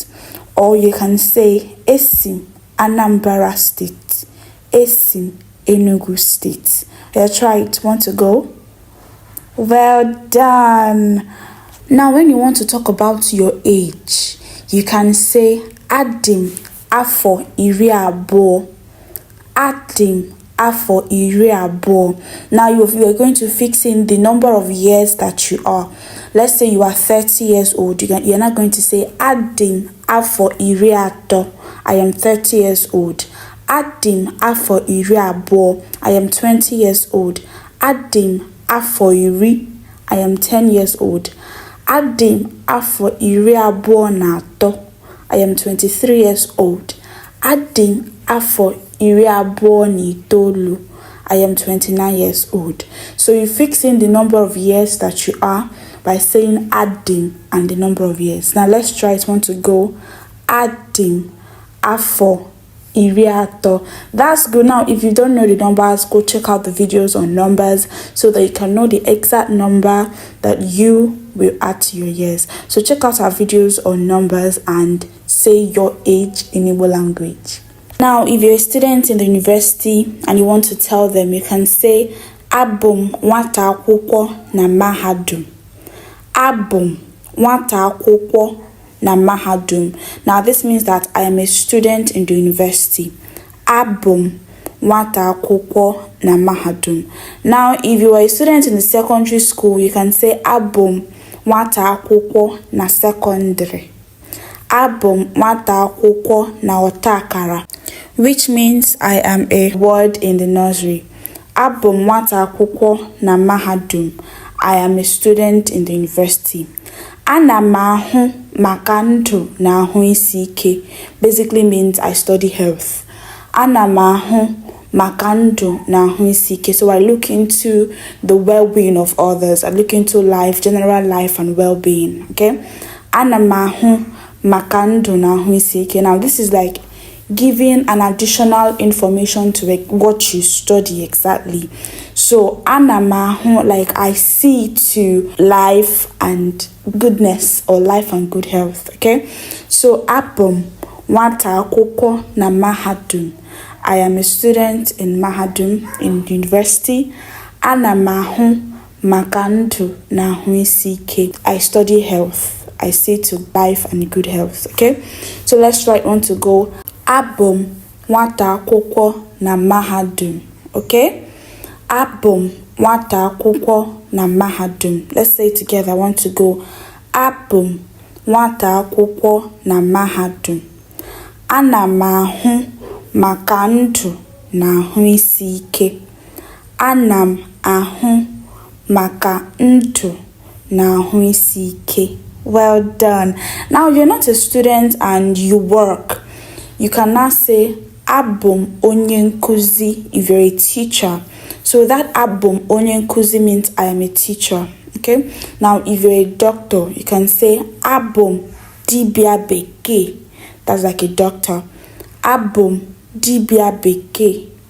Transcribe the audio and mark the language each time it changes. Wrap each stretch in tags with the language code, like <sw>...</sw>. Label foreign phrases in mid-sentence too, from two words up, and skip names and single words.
<en>Or you can say Esim Anambra State. Esim Enugu State. Let's try it. Want to go? Well done. Now when you want to talk about your age, you can say</en> <ig>Adim afọ iri abụọ. Adim afọ iri abụọ.</ig> <en>Now you are going to fix in the number of years that you are. Let's say you are 30 years old. You're not going to say</en> <ig>Adim afọ iri atọ.</ig> <en>I am 30 years old.</en> <ig>Adim afọ iri abụọ.</ig> <en>I am 20 years old.</en> <ig>Adim afọ iri.</ig> <en>I am 10 years old.</en> <ig>Adim afọ iri abụọ na atọ.</ig> <en>I am 23 years old.</en> <ig>Adim afọ iri abụọ na itoolu.</ig> <en>I am 29 years old. So you fix in the number of years that you are by saying Adim and the number of years. Now let's try it. Want to go?</en> <ig>Adim afọ iri atọ.</ig> <en>That's good. Now if you don't know the numbers, go check out the videos on numbers so that you can know the exact number that you will add to your years. So check out our videos on numbers and say your age in Igbo language. Now if you're a student in the university and you want to tell them, you can say</en> <ig>Abum nwata akwụkwọ na mahadum. Abum nwata akwụkwọ na mahadum.</ig> <en>Now this means that I am a student in the university.</en> <ig>Abum nwata akwụkwọ na mahadum.</ig> <en>Now if you are a student in the secondary school, you can say</en> <ig>Abum nwata akwụkwọ na</ig> <en>secondary.</en> <ig>Abum nwata akwụkwọ na ọta akara,</ig> <en>which means I am a word in the nursery.</en> <ig>Abụ m nwata akwụkwọ na mahadum.</ig> <en>I am a student in the university.</en> <ig>Ana m ahụ maka ndụ na ahụ isi ike</ig> <en>basically means I study health.</en> <ig>Ana m ahụ maka ndụ na ahụ isi ike.</ig> <en>So I look into the well-being of others. I look into life, general life and well-being. Okay?</en> <ig>Ana m ahụ maka ndụ na ahụ isi ike.</ig> <en>Now this is like giving an additional information to what you study exactly.</en> <ig>So ana m ahụ,</ig> <en>like I see to life and goodness or life and good health. Okay, so</en> <ig>abụ m nwata akwụkwọ na mahadum.</ig> <en>I am a student in mahadum in university.</en> <ig>Ana m ahụ maka ndụ na ahụ isi ike.</ig> <en>I study health. I see to life and good health. Okay, so let's try on to go.</en> <ig>Abụ m nwata akwụkwọ na mahadum. Okay, abụ m nwata akwụkwọ na mahadum.</ig> <en>Let's say it together. I want to go.</en> <ig>Abụ m nwata akwụkwọ na mahadum. Ana m ahụ maka ndụ na ahụ isi ike. Ana m ahụ maka ndụ na ahụ isi ike.</ig> <en>Well done. Now you're not a student and you work. You can now say</en> <ig>abụ m onye nkuzi</ig> <en>if you're a teacher. So that</en> <ig>abụ m onye nkuzi</ig> <en>means I am a teacher. Okay? Now if you're a doctor, you can say</en> <ig>abụ m dibịa bekee.</ig> <en>That's like a doctor.</en> <ig>Abụ m dibịa bekee.</ig>